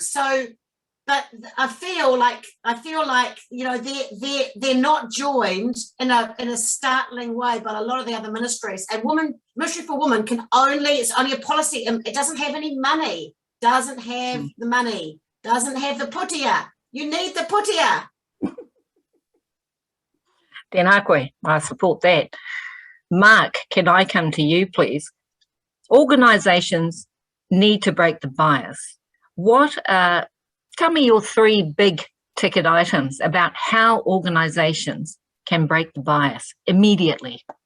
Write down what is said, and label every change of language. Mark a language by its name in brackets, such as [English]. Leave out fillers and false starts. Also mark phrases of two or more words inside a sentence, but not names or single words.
[English] So, but I feel like you know they're not joined in a startling way by a lot of the other ministries. And Ministry for Women it's only a policy. It doesn't have any money. Doesn't have the money. Doesn't have the putia. You need the putia. [Māori] Tēnā koe, [English] I support that. Mark, can I come to you, please? Organisations need to break the bias. Tell me your 3 big ticket items about how organisations can break the bias immediately.